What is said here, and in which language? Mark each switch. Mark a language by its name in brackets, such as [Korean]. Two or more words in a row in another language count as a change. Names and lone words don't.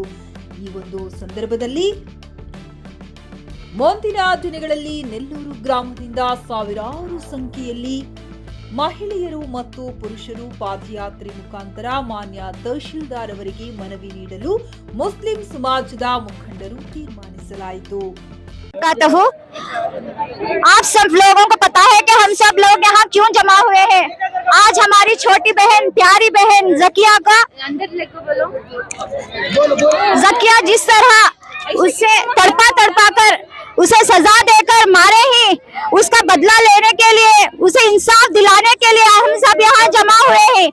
[Kannada] ಈ ಒಂದು ಸಂದರ್ಭದಲ್ಲಿ ಮುಂದಿನ ದಿನಗಳಲ್ಲಿ ನೆಲ್ಲೂರು ಗ್ರಾಮದಿಂದ ಸಾವಿರಾರು ಸಂಖ್ಯೆಯಲ್ಲಿ ಮಹಿಳೆಯರು ಮತ್ತು ಪುರುಷರು ಪಾದಯಾತ್ರೆ ಮುಖಾಂತರ ಮಾನ್ಯ ತಹಶೀಲ್ದಾರ್ ಅವರಿಗೆ ಮನವಿ ನೀಡಲು ಮುಸ್ಲಿಂ ಸಮಾಜದ ಮುಖಂಡರು ತೀರ್ಮಾನಿಸಲಾಯಿತು. [Hindi] आप सब लोगों को पता है कि हम सब लोग यहाँ क्यों जमा हुए हैं. आज हमारी छोटी बहन प्यारी बहन जकिया जिस तरह उसे तड़पा कर उसे सजा देकर मारे ही उसका बदला लेने के लिए, उसे इंसाफ दिलाने के लिए हम सब यहाँ जमा हुए हैं.